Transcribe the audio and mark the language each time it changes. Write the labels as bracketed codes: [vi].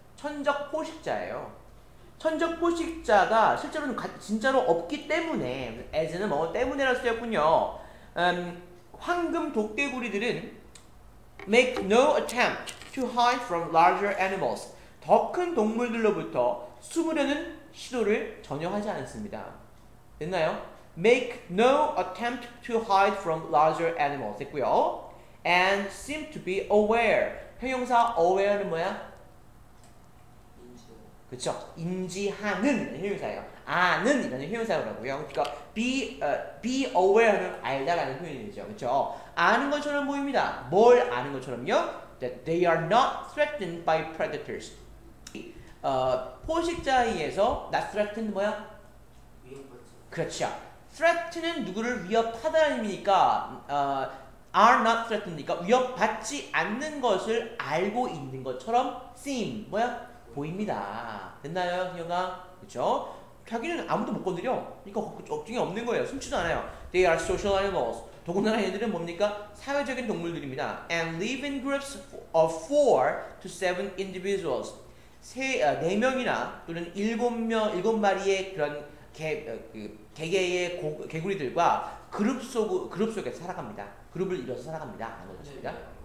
[ko] 천적 포식자예요. 천적 포식자가 실제로는 진짜로 없기 때문에 as는 뭐 때문에라 쓰였군요. 황금 도깨구리들은 [en] make no attempt to hide from larger animals. [ko] 더 큰 동물들로부터 숨으려는 시도를 전혀 하지 않습니다. 됐나요? [en] Make no attempt to hide from larger animals. [ko] 됐고요. [en] And seem to be aware. [ko] 형용사 aware는 뭐야? 그렇죠. 인지하는 형용사예요. 아는 이라는 형용사라고요. 그러니까 be aware는 알다라는 표현이죠. 그렇죠. 아는 것처럼 보입니다. 뭘 아는 것처럼요? [en] That they are not threatened by predators. [ko] 포식자에 의해서 [en] not threatened [ko] 뭐야? 그렇죠. threaten은 누구를 위협하다는 의미니까 [en] are not threatened [ko] 니까 위협받지 않는 것을 알고 있는 것처럼 seem 뭐야? 보입니다. 됐나요, 형아? 그렇죠? 자기는 아무도 못 건드려. 그러니까 걱정이 없는 거예요. 숨지도 않아요. [en] They are social animals. [ko] 더군다나 얘들은 뭡니까? 사회적인 동물들입니다. [en] And live in groups of 4 to 7 individuals. [ko] 4명이나 또는 7마리의 그런 개개의 개구리들과 그룹 속에 살아갑니다. 그룹을 이뤄서 살아갑니다. 하는 것입니다.